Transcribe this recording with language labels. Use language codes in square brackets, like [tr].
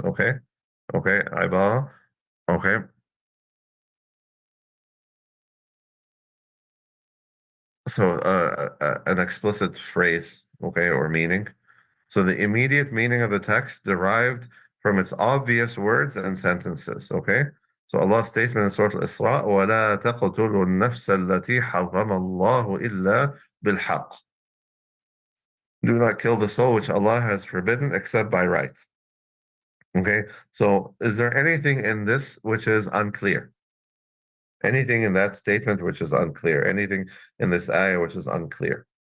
[en] Okay. Okay. Ibara. Okay. So an explicit phrase, okay, or meaning. So the immediate meaning of the text derived from its obvious words and sentences, okay? So Allah's statement in Surah Al-Isra, [ar] وَلَا تَقْتُلُوا النَّفْسَ الَّتِي حَرَّمَ اللَّهُ إِلَّا بِالْحَقِّ. [en] Do not kill the soul which Allah has forbidden except by right. Okay, so is there anything in this which is unclear? Anything in that statement which is unclear? Anything in this ayah which is unclear?